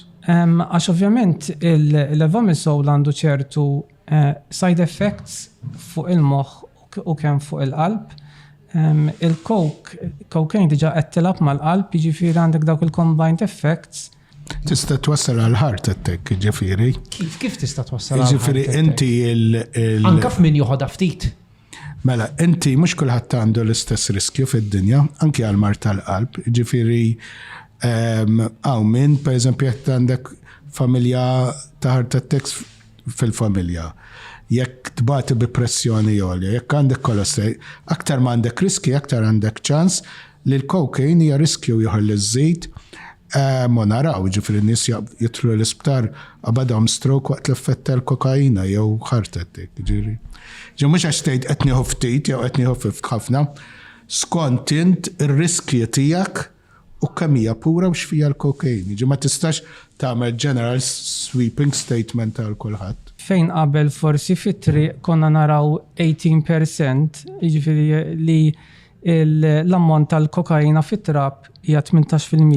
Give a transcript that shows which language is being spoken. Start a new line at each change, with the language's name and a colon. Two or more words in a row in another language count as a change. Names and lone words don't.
Maltese: Għax ovvjament il-levamisol għandu ċertu
English: side effects
Maltese: fuq il-moħħ u kemm fuq il-qalb. Il-cocaine diġà qed tilab mal-qalb, jiġifieri għandek dawk il-
English: combined effects.
Maltese: Tista' twassal għal
English: heart attack,
Maltese: ġifieri. Kif tista' twassal? Ġifieri inti Anka f'min joħodha ftit. Mela, inti mhux kulħadd għandu l-istess riskju fid-dinja, anke għal mar tal-qalb. Ġifieri min, pereżempju, jekk għandek familja ta'
English: heart attacks
Maltese: fil-familja. Jekk tbati bi pressjoni għolja, jekk għandek kolesterol, aktar ma għandek riski, aktar għandek ċans li l-cocaine hija riskju jħolli żejt. Ma naraw, ġifieri n-nies jitlu l-isptar għabadhom stroke waqt l-effett tal-kokaina jew
English: heart attack,
Maltese: ġifieri. Mhux għax tgħid qed nieħu ftit jew qed nieħu ħafna, skont int ir-riskji tiegħek u kemm hija pura u x'fija l-cocaine. Ma tistax tagħmel
English: general sweeping statement
Maltese: għal kulħadd. Fejn qabel forsi fit-triq konna naraw 18%, jiġifieri li l-ammont tal-kokaina fit-trap hija 18%.